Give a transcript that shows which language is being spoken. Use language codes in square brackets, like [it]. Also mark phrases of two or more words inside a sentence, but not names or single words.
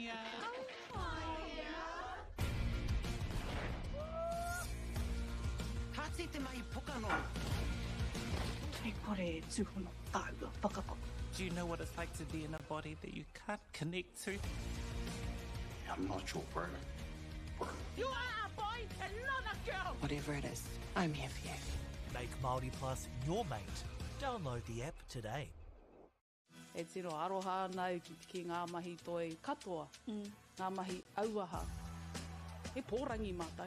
[en] Do you know what it's like to be in a body that you can't connect to? I'm not your bro. You are a boy and not a girl! Whatever it is, I'm here for you. Make Māori Plus your mate. Download the app today. [mi] E tino aroha nau ki ngā mahi toi katoa, ngā mahi auaha. He pōrangi mātou.